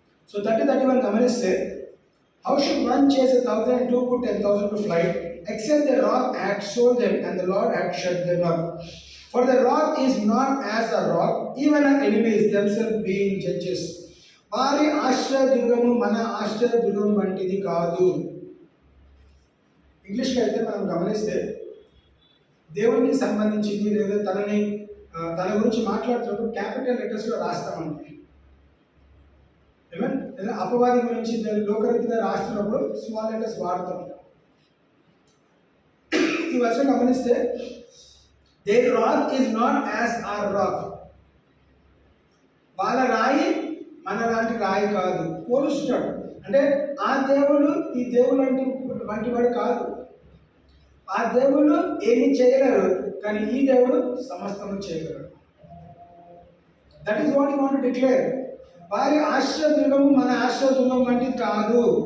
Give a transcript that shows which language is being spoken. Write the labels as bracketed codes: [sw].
[te] So 30-31 గమనిస్తే, [en] How should one chase 1,000 to put 10,000 to flight, except the rock had sold them and the Lord had shut them up. For the rock is not as a rock, even our enemies themselves being judges. [te] వారి ఆశ్రయదుర్గము మన ఆశ్రయదుర్గం వంటిది కాదు. ఇంగ్లీష్లో అయితే మనం గమనిస్తే దేవునికి సంబంధించింది లేదా తన గురించి మాట్లాడుతున్నప్పుడు క్యాపిటల్ లెటర్స్లో రాస్తామండి. ఏమన్నా లేదా అపవాది గురించి లోకరీతిగా రాస్తున్నప్పుడు స్మాల్ లెటర్స్ వాడతాం. ఈ వర్షం గమనిస్తే [en] their rock is not as our rock. [te] వాళ్ళ రాయి మన లాంటి రాయి కాదు. పోలుస్తున్నాడు. అంటే ఆ దేవుడు ఈ దేవుడు అంటే వంటి వాడు కాదు. ఆ దేవుడు ఏమి చేయగలరు, కానీ ఈ దేవుడు సమస్తము చేయగలరు. [en] That is what you want to declare. [te] వారి ఆశ్రయదుర్గము మన ఆశ్రయదుర్గం వంటిది కాదు.